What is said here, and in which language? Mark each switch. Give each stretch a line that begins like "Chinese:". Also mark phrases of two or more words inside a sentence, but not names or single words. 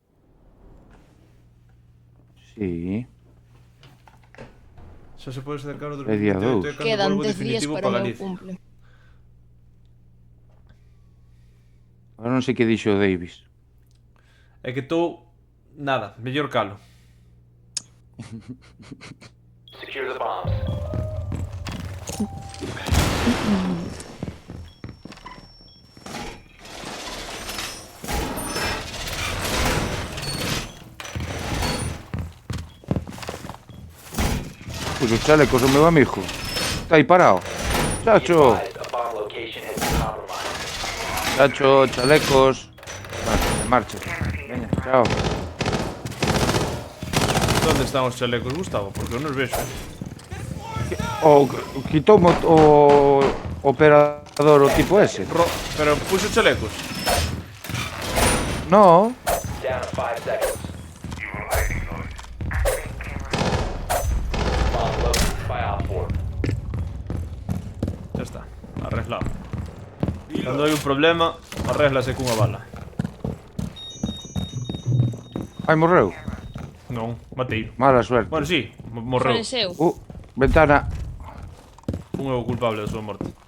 Galician: Sí. Xa se pode acercar o É día 2028 2. é cando Quedan volvo 10 días definitivo para para o meu Galicia. cumple. Ahora non sei que dixo o Davis. É que estou... Nada, mellor calo.
English: Secure the bombs.
Galician: Pois os chalecos o meu amigo. Está aí parado.
English: Be
Galician: Chacho,
English: advised, a bomb location has been compromised.
Galician: chacho, chalecos. Marcha. Veña, chao. Onde están os chalecos, Gustavo? Porque eu non os vexo. O quitou o operador o tipo ese. Pero puxo chalecos. No,
English: Down to 5 seconds. You were hiding those. Bomb located by Op 4.
Galician: Xa está, arreglado. Cando hai un problema, arréglase cunha bala. ai morreu. Non, matei.
Spanish: Mala suerte.
Galician: Bueno, sí, morreu. Faleceu. Ventana. Un é o culpable da súa morte.